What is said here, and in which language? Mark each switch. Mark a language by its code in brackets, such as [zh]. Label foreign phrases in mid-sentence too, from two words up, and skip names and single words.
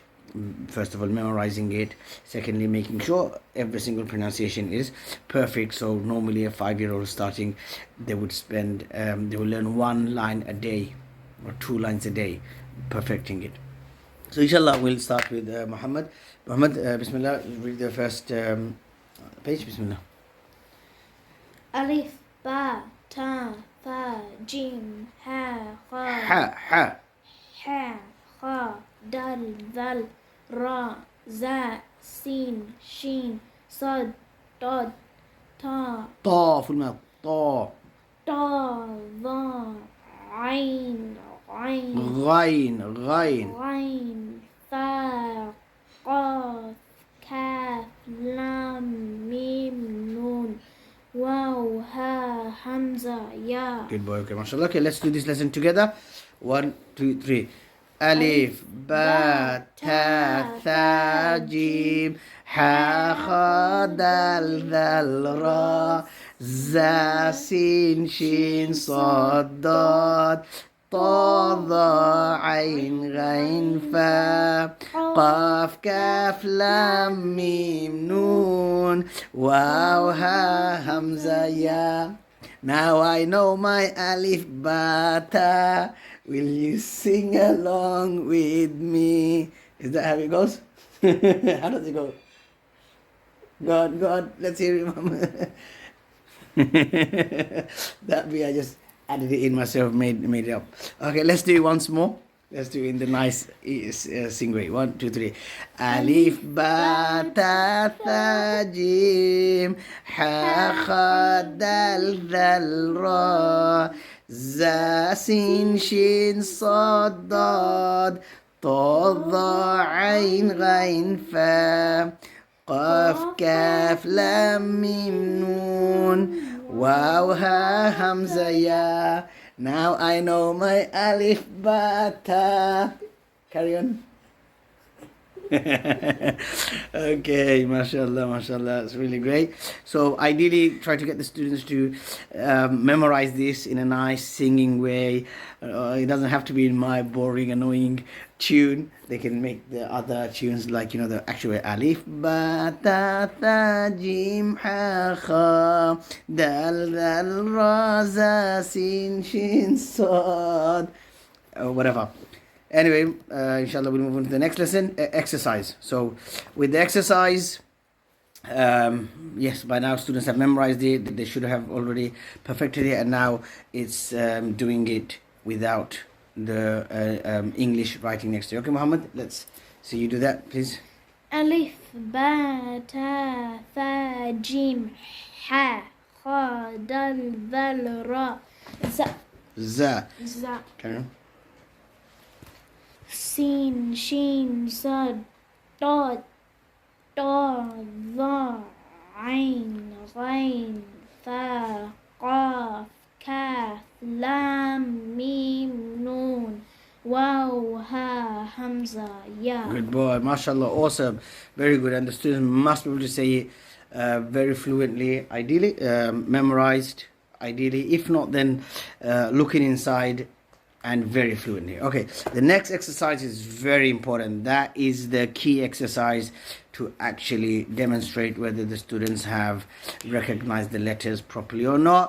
[en] First of all, memorizing it. Secondly, making sure every single pronunciation is perfect. So normally a 5-year-old starting, they would spend, they will learn 1 line a day or 2 lines a day, perfecting it. So inshallah, we'll start with Muhammad. Muhammad, Bismillah, read the first page. Bismillah. [ar] ألف، باء، تاء، فاء, جيم، حاء، خاء, Ha. حاء، خاء، دال، ذال، راء, زاي، سين، شين, صاد، ضاد، طاء, [en] full mouth. [ar] طاء، ظاء، عين, Ghain. فاء، قاف، كاف، لام، ميم، نون، واو، هاء، همزة، ياء. [en] Good boy. Okay, mashallah. Okay, let's do this lesson together. 1, 2, 3. [ar] ألف باء تاء ثاء جيم حاء خاء دال ذال راء زا سين شين صاد ضاد طا ظا عين غين فاء قاف كاف لام ميم نون واو ها همزة يا. [en] Now I know my alif bata. Will you sing along with me? Is that how it goes? How does it go? God, let's hear it, Mom. That bit I just added it in myself, made it up. Okay, let's do it once more. Let's do it in the nice sing rate. [ar] 1, 2, 3. ألف باء تاء ثاء جيم حاء خاء دال ذال راء زاي سين شين صاد ضاد طاء ظاء عين غين فاء قاف كاف لام ميم نون واو ها همزة يا. [en] Now I know my alif bata. Carry on. Okay, mashallah, it's really great. So ideally try to get the students to memorize this in a nice singing way. It doesn't have to be in my boring annoying tune. They can make the other tunes like, you know, the actual [ar] ألف باء تاء ثاء جيم حاء خاء دال دال راء زاي سين شين صاد [en] or whatever. Anyway, inshallah we'll move on to the next lesson, exercise. So with the exercise, yes, by now students have memorized it. They should have already perfected it, and now it's doing it without the English writing next to it. Okay, Muhammad, let's see you do that, please. [ar] ألف باء تاء ثاء جيم حاء خاء دال ذال راء Za. za [en] Carry on. [ar] سين شين صاد ضاد طاء ظاء عين غين فاء قاف كاف لام ميم نون واو هاء همزة ياء. [en] Good boy, mashallah, awesome, very good. And the students must be able to say it very fluently, ideally memorized, ideally. If not, then looking inside and very fluently. Okay, the next exercise is very important. That is the key exercise to actually demonstrate whether the students have recognized the letters properly or not.